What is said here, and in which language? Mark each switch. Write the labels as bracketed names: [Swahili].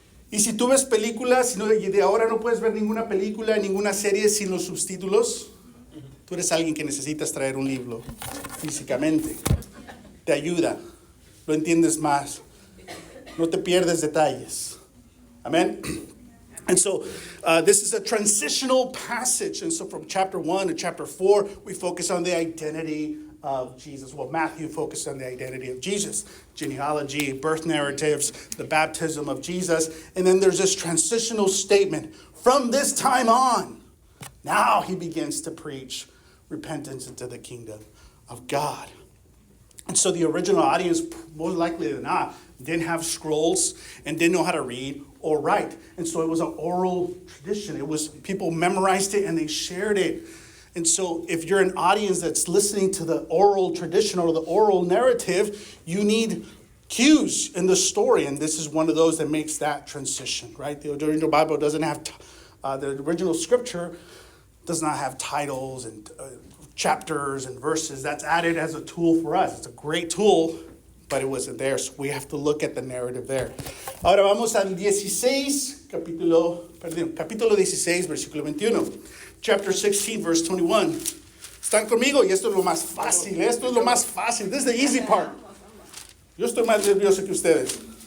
[Spanish] Y si tú ves películas y de ahora no puedes ver ninguna película, ninguna serie sin los subtítulos, tú eres alguien que necesitas traer un libro físicamente. Te ayuda, lo entiendes más, no te pierdes detalles. [English] Amén. And so this is a transitional passage. And so from chapter 1 to chapter 4, we focus on the identity of Jesus. Well, Matthew focused on the identity of Jesus. Genealogy, birth narratives, the baptism of Jesus. And then there's this transitional statement. From this time on, now he begins to preach repentance into the kingdom of God. And so the original audience, most likely than not, didn't have scrolls and didn't know how to read or write. And so it was an oral tradition. It was people memorized it and they shared it. And so if you're an audience that's listening to the oral tradition or the oral narrative, you need cues in the story. And this is one of those that makes that transition, right? The original Bible doesn't have, the original scripture does not have titles and chapters and verses. That's added as a tool for us. It's a great tool, but it wasn't there. So we have to look at the narrative there. [Spanish] Ahora vamos al capítulo 16, versículo 21. [English] Chapter 16, verse 21. [Spanish] ¿Están conmigo? Y esto es lo más fácil. [English] This is the easy part. [Spanish] Yo estoy más nervioso que ustedes.